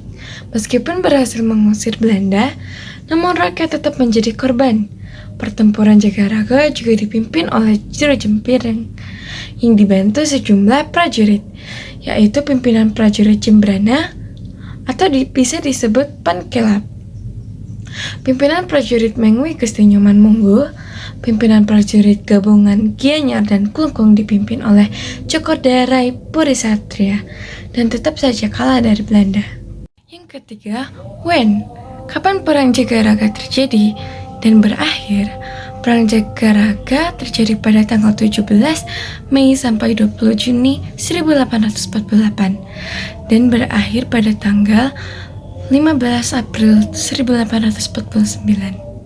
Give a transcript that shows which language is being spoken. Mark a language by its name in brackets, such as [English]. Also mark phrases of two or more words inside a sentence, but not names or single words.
[Indonesian] Meskipun berhasil mengusir Belanda, namun rakyat tetap menjadi korban. Pertempuran Jagaraga juga dipimpin oleh Jero Jembrana yang dibantu sejumlah prajurit, yaitu pimpinan prajurit Jembrana atau bisa disebut Pankelap, pimpinan prajurit Mengwi Gusti Nyoman Munggu, pimpinan prajurit gabungan Gianyar dan Klungkung dipimpin oleh Cokorda Rai Purisatria dan tetap saja kalah dari Belanda. Yang ketiga, when? Kapan Perang Jagaraga terjadi dan berakhir? Perang Jagaraga terjadi pada tanggal 17 Mei sampai 20 Juni 1848 dan berakhir pada tanggal 15 April 1849.